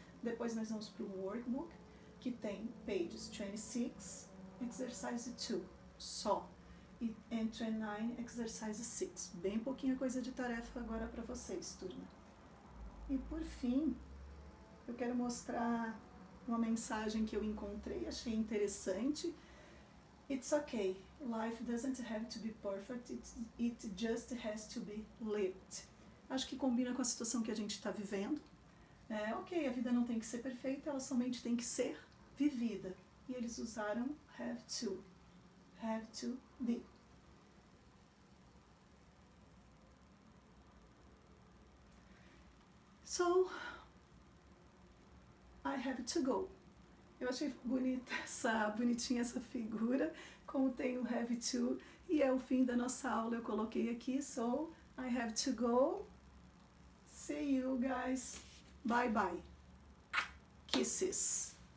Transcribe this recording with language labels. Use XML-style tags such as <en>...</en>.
<pt>Depois nós vamos para o workbook, que tem pages 26, exercise 2, só. E 29, exercise 6. Bem pouquinha coisa de tarefa agora para vocês, turma. E por fim, eu quero mostrar uma mensagem que eu encontrei, achei interessante.</pt> <en>It's okay. Life doesn't have to be perfect. It just has to be lived.</en> <pt>Acho que combina com a situação que a gente está vivendo. Ok, a vida não tem que ser perfeita, ela somente tem que ser vivida. E eles usaram have to be.</pt> <en>So, I have to go.</en> <pt>Eu achei bonitinha essa figura, como tem o have to, e é o fim da nossa aula, eu coloquei aqui,</pt> <en>so I have to go. See you guys. Bye bye. Kisses.</en>